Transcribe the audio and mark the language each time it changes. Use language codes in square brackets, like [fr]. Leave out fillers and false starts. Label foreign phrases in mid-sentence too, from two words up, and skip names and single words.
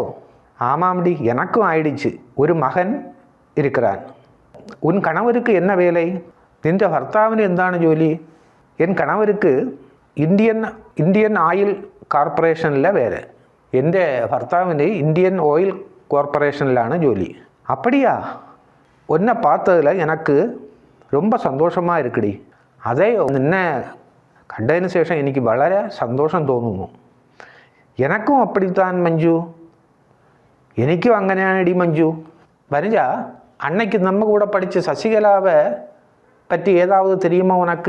[ta] ஆமாம்டி, எனக்கும் ஆயிடுச்சு. ஒரு மகன் இருக்கிறான். உன் கணவருக்கு என்ன வேலை? [ml] നിൻ്റെ ഭർത്താവിന് എന്താണ് ജോലി? [ta] என் கணவருக்கு இந்தியன் ஆயில் கார்ப்பரேஷனிலே வேலை. [ml] എൻ്റെ ഭർത്താവിന് ഇന്ത്യൻ ഓയിൽ കോർപ്പറേഷനിലാണ് ജോലി. [ta] அப்படியா? உன்னை பார்த்ததில் எனக்கு ரொம்ப சந்தோஷமாக இருக்குடி. [ml] അതേ, നിന്നെ കണ്ടതിന് ശേഷം എനിക്ക് വളരെ സന്തോഷം തോന്നുന്നു. [ta] எனக்கும் அப்படித்தான் மஞ்சு. [ml] എനിക്കും അങ്ങനെയാണെടി മഞ്ജു. [ta] வனஜ, அண்ணைக்கு நம்ம கூட படிச்ச சசிகலாவை பற்றி ஏதாவது தெரியுமோ உனக்கு?